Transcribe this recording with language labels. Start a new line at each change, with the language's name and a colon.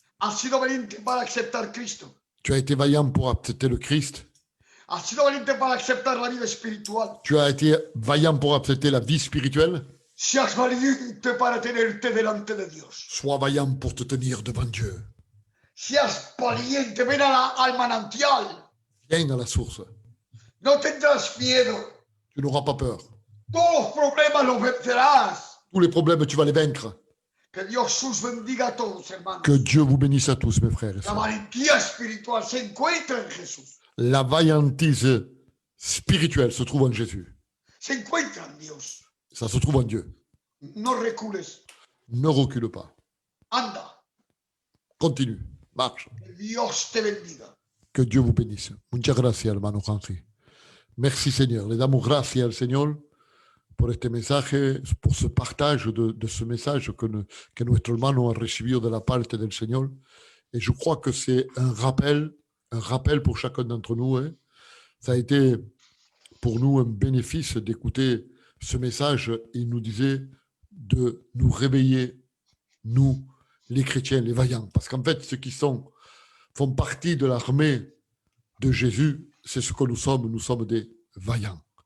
Spanish: Has sido valiente para aceptar Cristo.
French: Tu as été vaillant pour accepter le Christ.
Spanish: Has sido valiente para aceptar la vida espiritual.
French: Tu as été vaillant pour accepter la vie spirituelle.
Spanish: Seas valiente para tenerte delante de Dios.
French: Sois vaillant pour te tenir devant Dieu.
Spanish: Seas valiente, ven al manantial.
French: Viens à la source.
Spanish: No tendrás miedo.
French: Tu n'auras pas peur.
Spanish: Todos los problemas los vencerás.
French: Tous les problèmes, tu vas les vaincre.
Spanish: Que Dios os bendiga a todos, hermanos.
French: Que Dieu vous bénisse à tous, mes frères et
Spanish: La
French: sœurs.
Spanish: valentía espiritual se encuentra en Jesús.
French: La vaillantise spirituelle se trouve en Jésus.
Spanish: Se encuentra en Dios.
French: Ça se trouve en Dieu.
Spanish: No recules.
French: Ne recule pas.
Spanish: Anda.
French: Continue. Marche.
Spanish: Que Dios te bendiga.
French: Que Dieu vous bénisse.
Spanish: Muchas gracias, hermano Henry.
French: Merci, Seigneur.
Spanish: Le damos gracias al Señor por este mensaje, por
French: ce partage de ce message
Spanish: que nuestro hermano a recibido de la parte del Señor.
French: Et je crois que c'est un rappel pour chacun d'entre nous. Hein. Ça a été pour nous un bénéfice d'écouter ce message. Il nous disait de nous réveiller, nous, les chrétiens, les vaillants. Parce qu'en fait, ceux qui font partie de l'armée de Jésus, c'est ce que nous sommes des vaillants.